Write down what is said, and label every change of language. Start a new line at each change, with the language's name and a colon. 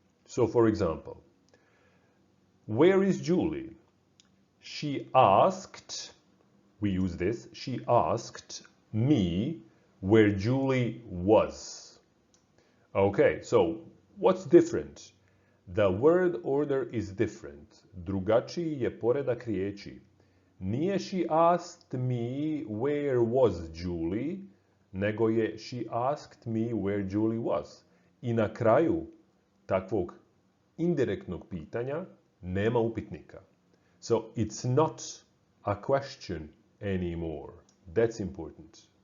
English: So, for example, where is Julie? She asked, we use this, she asked me where Julie was. Okay, so what's different? The word order is different.
Croatian: Drugačiji je poredak riječi. Nije
English: she asked me where was Julie,
Croatian: nego je
English: she asked me where Julie was.
Croatian: I na kraju takvog indirektnog pitanja nema upitnika.
English: So it's not a question anymore. That's important.